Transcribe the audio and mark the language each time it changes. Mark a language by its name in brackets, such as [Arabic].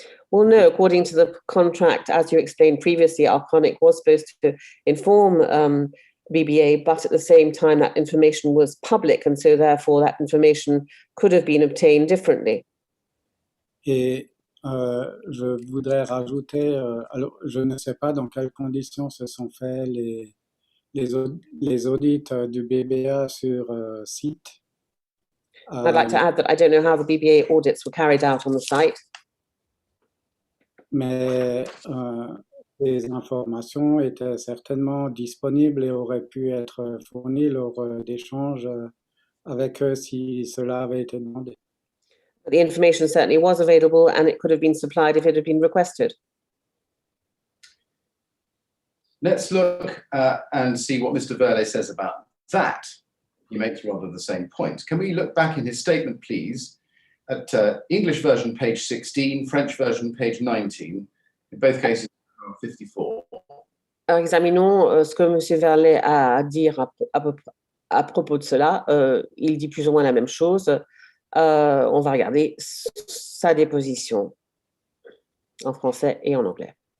[English] Well, no, according to the contract, as you explained previously, Arconic was supposed to inform BBA, but at the same time, that information was public, and so therefore that information could have been obtained differently. [French] Et je voudrais rajouter, alors je ne sais pas dans quelles conditions se sont faits les audits du BBA sur site. [English] I'd like to add that I don't know how the BBA audits were carried out on the site. [French] Mais les informations étaient certainement disponibles et auraient pu être fournies lors d'échanges avec eux si cela avait été demandé. [English] The information certainly was available and it could have been supplied if it had been requested. Let's look and see what Mr. Verlet says about that. He makes rather the same point. Can we look back in his statement, please, at English version, page 16, French version, page 19, in both cases, 54. [French] Alors, examinons ce que M. Verlet a à dire à propos de cela. Il dit plus ou moins la même chose. On va regarder sa déposition en français et en anglais.